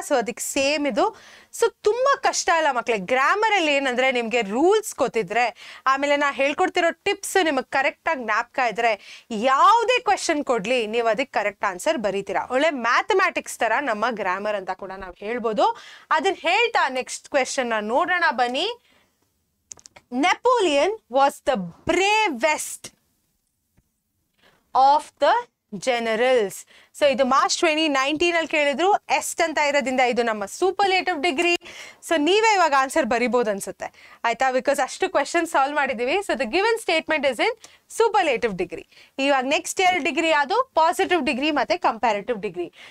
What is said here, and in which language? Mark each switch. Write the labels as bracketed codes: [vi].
[kn] So ಅದಕ್ಕೆ same ಇದು. So ತುಂಬಾ ಕಷ್ಟ ಅಲ್ಲ ಮಕ್ಳೆ. ಗ್ರಾಮರ್ ಅಲ್ಲಿ ಏನಂದ್ರೆ ನಿಮ್ಗೆ ರೂಲ್ಸ್ ಗೊತ್ತಿದ್ರೆ, ಆಮೇಲೆ ನಾ ಹೇಳ್ಕೊಡ್ತಿರೋ ಟಿಪ್ಸ್ ನಿಮಗೆ ಕರೆಕ್ಟ್ ಆಗಿ ಜ್ಞಾಪಕ ಇದ್ರೆ, ಯಾವುದೇ ಕ್ವೆಶನ್ ಕೊಡ್ಲಿ ನೀವು ಅದಕ್ಕೆ ಕರೆಕ್ಟ್ ಆನ್ಸರ್ ಬರೀತೀರಾ. ಒಳ್ಳೆ ಮ್ಯಾಥಮ್ಯಾಟಿಕ್ಸ್ ತರ ನಮ್ಮ ಗ್ರಾಮರ್ ಅಂತ ಕೂಡ ನಾವು ಹೇಳ್ಬೋದು. ಅದನ್ನ ಹೇಳ್ತಾ ನೆಕ್ಸ್ಟ್ ಕ್ವೆಶನ್ ನೋಡೋಣ ಬನ್ನಿ. [en] Napoleon was the bravest of the generals. [kn] So ಇದು ಮಾರ್ಚ್ 2019 ಅಲ್ಲಿ ಕೇಳಿದ್ರು. ಎಸ್ಟ್ ಅಂತ ಇರೋದ್ರಿಂದ ಇದು ನಮ್ಮ ಸೂಪರ್ಲೇಟಿವ್ ಡಿಗ್ರಿ. ಸೊ ನೀವೇ ಇವಾಗ ಆನ್ಸರ್ ಬರಿಬಹುದು ಅನ್ಸುತ್ತೆ, ಆಯ್ತಾ? [en] because [kn] ಅಷ್ಟು ಕ್ವೆಶನ್ ಸಾಲ್ವ್ ಮಾಡಿದೀವಿ. [en] So the given statement is in superlative degree. [kn] ಇವಾಗ ನೆಕ್ಸ್ಟ್ 2 ಡಿಗ್ರಿ ಅದು ಪಾಸಿಟಿವ್ ಡಿಗ್ರಿ ಮತ್ತೆ ಕಂಪ್ಯಾರಿಟಿವ್ ಡಿಗ್ರಿ.